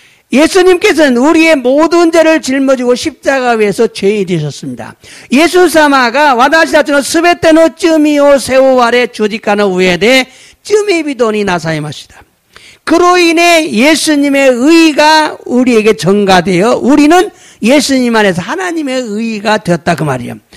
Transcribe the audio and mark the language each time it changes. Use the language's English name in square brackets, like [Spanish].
[Korean] 예수님께서는 우리의 모든 죄를 짊어지고 십자가 위에서 죄인이 되셨습니다. [Japanese] 예수様が私たちのすべての罪を背負われ十字架の上で罪人になさいました. [Korean] 그로 인해 예수님의 의가 우리에게 전가되어 우리는 예수님 안에서 하나님의 의가 되었다 그 말이에요.